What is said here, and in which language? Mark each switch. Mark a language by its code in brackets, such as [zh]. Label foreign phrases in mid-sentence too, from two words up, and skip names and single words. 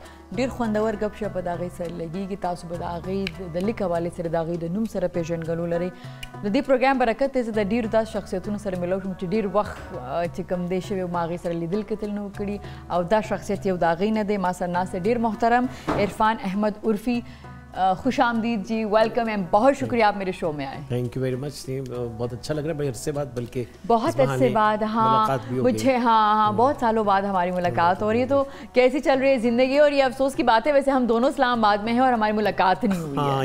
[ps] ډېر خوندور ګپ شپ به د هغې سره لګېږي. تاسو به د هغې د لیک حوالې سره د هغې د نوم سره پېژندګلو لرئ. د دې پروګرام برکت دی زه د ډېرو داسې شخصیتونو سره میلاو شوم چې ډېر وخت چې کوم دی شوی ما هغې سره لیدل کتل نه و کړي، او دا شخصیت یو د هغې نه دی. ما سره ناست ډېر محترم عرفان احمد عرفي [ur] خوش آمدید جی, [en] welcome and [ur] بہت شکریہ آپ میرے شو میں آئے. [en] thank you very much. [ur] بہت اچھا لگ رہا ہے، بڑے عرصے بعد، بلکہ بہت عرصے بعد، ہاں مجھے، ہاں بہت سالوں بعد ہماری ملاقات ہو رہی ہے. تو کیسی چل رہی ہے زندگی؟ اور یہ افسوس کی بات ہے، ویسے ہم دونوں اسلام آباد میں ہیں اور ہماری ملاقات نہیں ہوئی ہے.